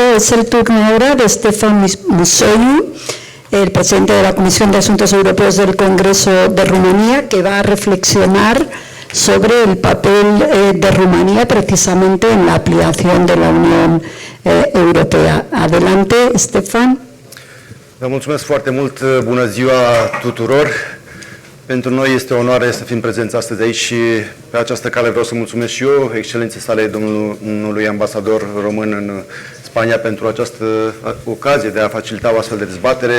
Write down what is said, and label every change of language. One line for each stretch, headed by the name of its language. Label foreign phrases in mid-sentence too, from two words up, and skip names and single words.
Spanish: Es el turno ahora de Stefan Musoiu, el presidente de la Comisión de Asuntos Europeos del Congreso de Rumanía, que va a reflexionar sobre el papel de Rumanía precisamente en la ampliación de la Unión Europea. Adelante, Stefan.
Romanian: Vă mulțumesc foarte mult, bună ziua tuturor. Pentru noi este o onoare să fim prezenți astăzi aici și pe această cale vreau să mulțumesc și eu, excelenței sale, domnului ambasador român în Spania pentru această ocazie de a facilita o astfel de dezbatere.